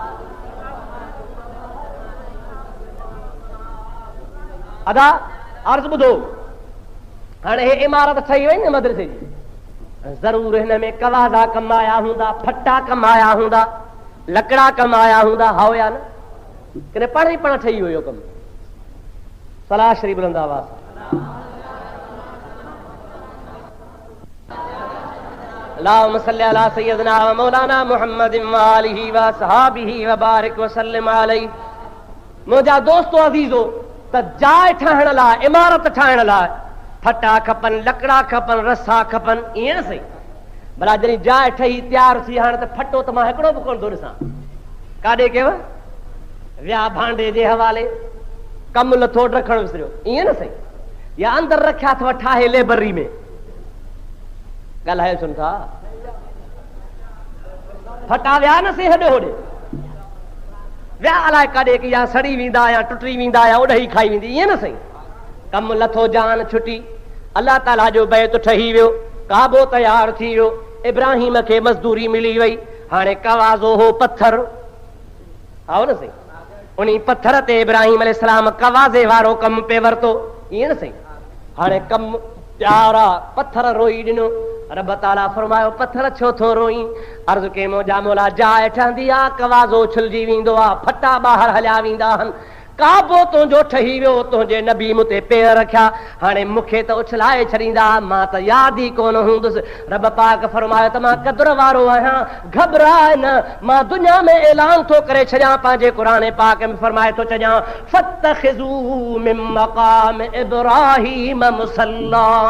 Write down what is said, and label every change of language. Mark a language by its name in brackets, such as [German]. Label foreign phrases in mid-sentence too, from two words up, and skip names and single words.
[Sindhi] अदा अर्ज़ ॿुधो, हाणे हे इमारत ठही वई न मदरसे जी, ज़रूर हिन में कवाज़ा कमाया हूंदा, फटा कमाया हूंदा, लकड़ा कमाया हूंदा, हा या न, किन पाण ई पाण ठही वियो कमु। सलाह शरीफ़ बुलंद आवाज़। [Arabic] اللهم صل على سيدنا ومولانا محمد وآله وأصحابه وبارك وسلم عليه. [Sindhi] मुंहिंजा दोस्तो अज़ीज़ो, त जाइ ठाहिण लाइ, इमारत ठाहिण लाइ फटा खपनि, लकड़ा खपनि, रसा खपनि, ईअं न सही। भला जॾहिं जाइ ठही तयारु थी, हाणे त फटो त मां हिकिड़ो बि कोन थो ॾिसां, काॾे कयव विया भांडे जे हवाले, कमु लथो रखणु विसरियो, ईअं न सही। या अंदरि रखिया अथव ठाहे लेबरी में, ॻाल्हायो सुन था, फटा विया न सी हेॾे होॾे, विया अलाए काॾे की या सड़ी वेंदा या टुटी वेंदा या ओॾही खाई वेंदी, ईअं न सही। कमु लथो, जान छुटी, [Arabic] الله تعالى [Sindhi] जो बैत ठही वियो, काबो तयारु थी वियो, इब्राहिम खे मज़दूरी मिली वई। हाणे कवाज़ो हो पत्थर, आओ न सही, उन पत्थर ते इब्राहिम अलैहिस्सलाम कवाज़े वारो कमु पे वरितो, ईअं न सही। हाणे कमु तयारु आहे, पत्थर रोई ॾिनो। [Arabic] رب تعالى [Sindhi] फरमायो पत्थर छो थो रोई? अर्ज़ के मौजा मौला, जाइ ठहंदी आहे, कवाज़ो छुलजी वेंदो आहे, फटा ॿाहिरि हलिया वेंदा आहिनि, काबो तुंहिंजो ठही वियो, तुंहिंजे नबी मूं ते पेर रखिया, हाणे मूंखे त उछलाए छॾींदा, मां त यादि ई कोन हूंदुसि। रब पाक फरमायो त मां क़दुर वारो आहियां, घबराए न, मां दुनिया में ऐलान थो करे छॾियां, पंहिंजे क़ुरान पाक में फरमाए थो छॾियां, [Arabic] فاتخذوا من مقام إبراهيم مصلى.